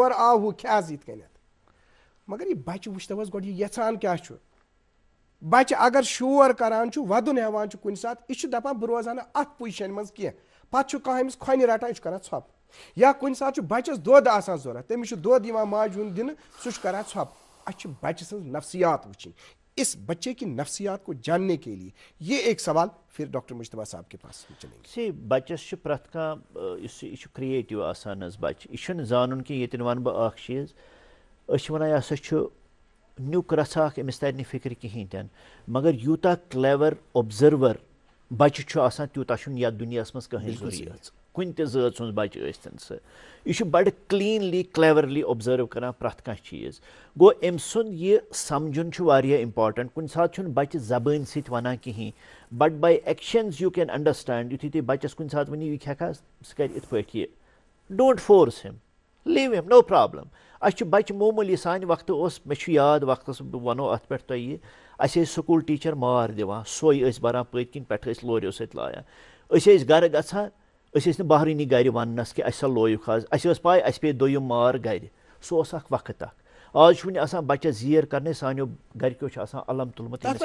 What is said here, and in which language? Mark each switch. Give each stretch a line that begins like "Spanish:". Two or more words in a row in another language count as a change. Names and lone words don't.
Kashmiri: ہورٕ آو ہُہ کھےٚ حظ یِتھ کٔنٮ۪تھ مگر یہِ بچہِ وٕچھتو حظ گۄڈٕ یہِ یژھان کیٛاہ چھُ بچہِ اگر شور کران چھُ ودُن ہٮ۪وان چھُ کُنہِ ساتہٕ یہِ چھُ دپان بہٕ روزٕ ہا نہٕ اتھ پُزِشنہِ منٛز کینٛہہ پتہٕ چھُ کانٛہہ أمِس کھۄنہِ رٹان یہِ چھُ کران ژھۄپہٕ یا کُنہِ ساتہٕ چھُ بچس دۄد آسان ضوٚرتھ تٔمِس چھُ دۄد یِوان ماجہِ ہُنٛد دِنہٕ سُہ چھُ کران ژھۄپہٕ اَسہِ چھِ بچہِ سٕنٛز نفسیات وٕچھِنۍ
Urdu: اس بچے کی نفسیات کو جاننے کے لیے یہ ایک سوال پھر ڈاکٹر مجتبیٰ صاحب کے پاس چلیں گے.
Kashmiri: سی بچس پرٛٮ۪تھ کانٛہہ یہِ چھُ کریٹِو آسان حظ بچہِ یہِ چھُنہٕ زانُن کینٛہہ ییٚتٮ۪ن ونہٕ بہٕ اکھ چیٖز أسۍ چھِ ونان یہِ ہسا چھُ نیُک رژھا اکھ أمِس ترِ نہٕ فِکرِ کِہیٖنۍ تہِ نہٕ مگر یوٗتاہ
English: clever observer
Kashmiri: بچہِ چھُ آسان تیوٗتاہ چھُنہٕ یتھ دُنیاہس منٛز کٕہٕنۍ ضروٗرت کُنہِ تہِ ذٲژ ہُنٛد بچہِ ٲسۍتن سُہ یہِ چھُ بڑٕ
English: cleanly cleverly observe
Kashmiri: کران پرٛٮ۪تھ کانٛہہ چیٖز گوٚو أمۍ سُنٛد یہِ سمجُن چھُ واریاہ امپارٹنٹ کُنہِ ساتہٕ چھُنہٕ بچہِ زبٲنۍ سۭتۍ ونان کِہیٖنۍ
English: but by actions you can understand
Kashmiri: یُتھُے تُہۍ بچس کُنہِ ساتہٕ ؤنِو یہِ کھٮ۪کھا سُہ کرِ یِتھ پٲٹھۍ یہِ
English: don't force him leave him no problem
Kashmiri: اَسہِ چھُ بچہِ معموٗلی سانہِ وقتہٕ اوس مےٚ چھُ یاد وقتس بہٕ ونو اتھ پٮ۪ٹھ تۄہہِ یہِ اَسہِ ٲسۍ
English: school teacher
Kashmiri: مار دِوان سۄے ٲسۍ بران پٔتۍ کِنۍ پٮ۪ٹھٕ ٲسۍ لوریو سۭتۍ لایان أسۍ ٲسۍ گرٕ گژھان أسۍ ٲسۍ نہٕ بہرٲنی گرِ وننس کہِ اَسہِ سا لویُکھ آز اَسہِ ٲس پاے اَسہِ پیٚیہِ دوٚیِم مار گرِ سُہ اوس اکھ وقت اکھ آز چھُ وُنہِ آسان بچس زیر کرنے سانیو گرِکیو چھُ آسان علم تُلمُت